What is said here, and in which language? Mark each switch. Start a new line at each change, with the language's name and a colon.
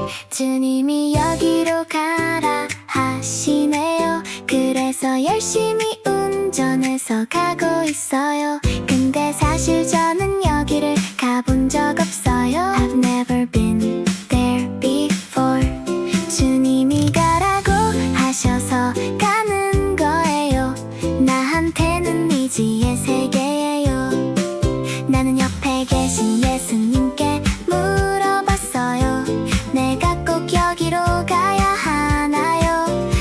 Korean: 주님이 여기로 가라 하시네요. 그래서 열심히 운전해서 가고 있어요. 근데 사실 저는 여기를 가본 적 없어요. 없어요.
English: I've never been there before.
Korean: 주님이 가라고 하셔서 가는 거예요. 나한테는 미지의 세계예요. 나는 옆에 계신 예수님께 물어봤어요. 내가 꼭 여기로 가야 하나요?